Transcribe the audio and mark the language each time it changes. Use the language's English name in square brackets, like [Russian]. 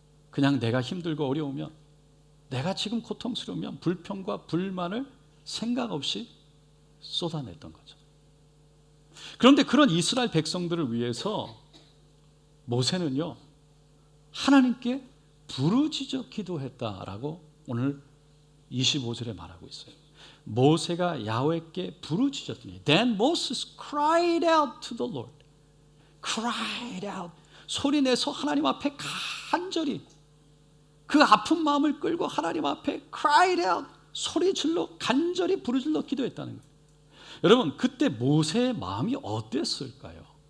[Korean] 그냥 내가 힘들고 어려우면, 내가 지금 고통스러우면 불평과 불만을 생각 없이 쏟아냈던 거죠. 그런데 그런 이스라엘 백성들을 위해서 모세는요, 하나님께 부르짖어 기도했다라고 오늘 25절에 말하고 있어요. 모세가 야훼께 부르짖었더니 [English] Then Moses cried out to the Lord. cried out. [Korean] 소리 내서 하나님 앞에 간절히 그 아픈 마음을 끌고 하나님 앞에 [English] cried out. [Korean] 소리 질러 간절히 부르짖어 기도했다는 거예요. 여러분, 그때 모세의 마음이 어땠을까요?